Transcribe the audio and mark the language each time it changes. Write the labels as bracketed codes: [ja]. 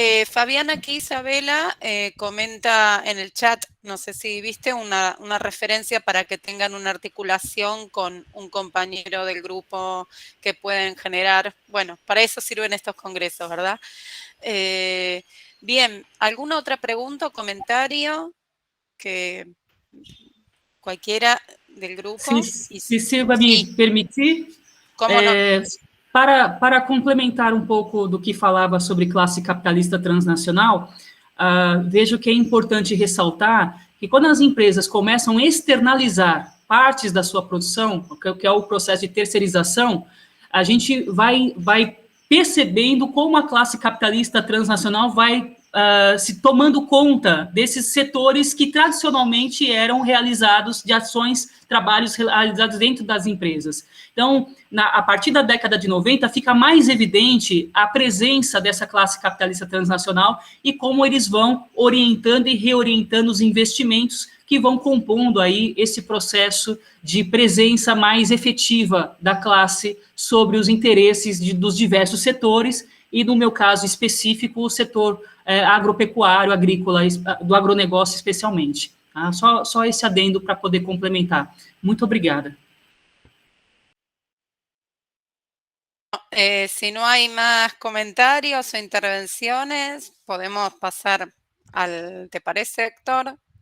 [es] Fabiana aquí, Isabela, comenta en el chat, no sé si viste, una referencia para que tengan una articulación con un compañero del grupo que pueden generar. Bueno, para eso sirven estos congresos, ¿verdad? Bien, ¿alguna otra pregunta o comentario? Que cualquiera del grupo. [pt] Se Silva me permitir, Como não? para complementar um pouco do que falava sobre classe capitalista transnacional, vejo que é importante ressaltar que quando as empresas começam a externalizar partes da sua produção, que é o processo de terceirização, a gente vai percebendo como a classe capitalista transnacional vai se tomando conta desses setores que tradicionalmente eram realizados de ações, trabalhos realizados dentro das empresas. Então, a partir da década de 90, fica mais evidente a presença dessa classe capitalista transnacional e como eles vão orientando e reorientando os investimentos que vão compondo aí esse processo de presença mais efetiva da classe sobre os interesses dos diversos setores e, no meu caso específico, o setor agropecuário, agrícola, do agronegócio especialmente. Tá? Só esse adendo para poder complementar. Muito obrigada. [es] Si no hay más comentarios o intervenciones, podemos pasar al, ¿te parece, Héctor?